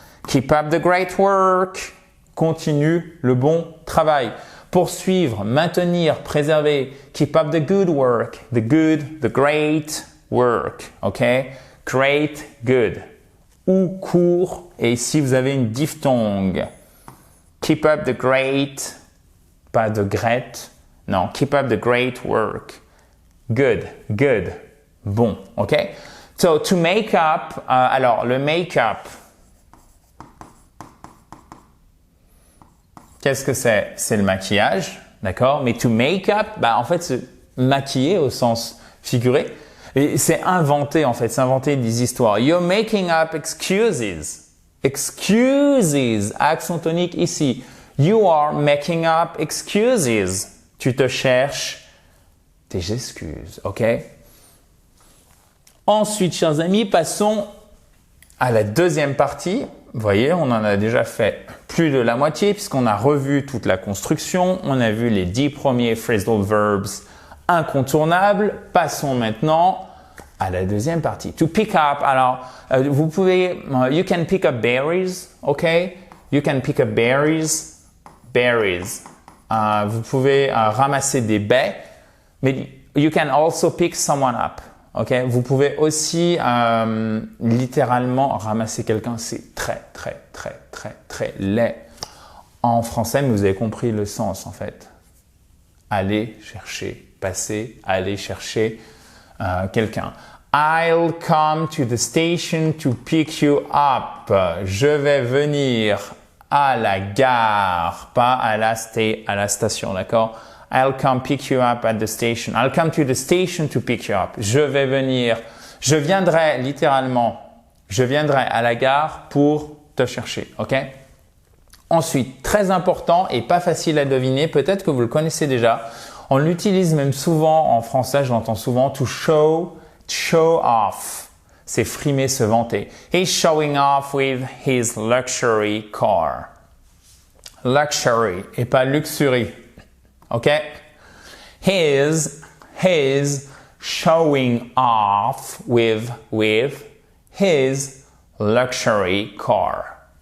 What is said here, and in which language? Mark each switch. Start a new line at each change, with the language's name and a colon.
English: Keep up the great work.
French: Continue le bon travail. Poursuivre, maintenir, préserver.
English: Keep up the good work. The good, the great work. OK? Great, good.
French: Ou court. Et ici, vous avez une diphtongue.
English: Keep up the great.
French: Pas de
English: great. Non, keep up the great work. Good, good. Bon, OK? So, to make up,
French: alors le make-up, qu'est-ce que c'est? C'est le maquillage, d'accord? Mais
English: to make up,
French: en fait, c'est maquiller au sens figuré. Et c'est inventer, en fait, c'est inventer des histoires.
English: You're making up excuses. Excuses,
French: accent tonique ici.
English: You are making up excuses.
French: Tu te cherches tes excuses, ok? Ensuite, chers amis, passons à la deuxième partie. Vous voyez, on en a déjà fait plus de la moitié puisqu'on a revu toute la construction. On a vu les 10 premiers phrasal verbs incontournables. Passons maintenant à la deuxième partie.
English: To pick up,
French: alors, vous pouvez,
English: you can pick up berries, ok? You can pick up berries. Berries.
French: Vous pouvez ramasser des baies, mais
English: you can also pick someone up. Okay?
French: Vous pouvez aussi littéralement ramasser quelqu'un. C'est très, très, très, très, très laid. En français, mais vous avez compris le sens en fait. Aller chercher, passer, aller chercher quelqu'un.
English: I'll come to the station to pick you up.
French: Je vais venir à la gare, pas à la station, d'accord?
English: I'll come pick you up at the station. I'll come to the station to pick you up.
French: Je vais venir. Je viendrai littéralement. Je viendrai à la gare pour te chercher, ok? Ensuite, très important et pas facile à deviner, peut-être que vous le connaissez déjà. On l'utilise même souvent en français, je l'entends souvent,
English: to show off.
French: C'est frimer, se vanter.
English: He's showing off with his luxury car. Luxury
French: et pas
English: luxury. OK? He's showing off with his luxury car.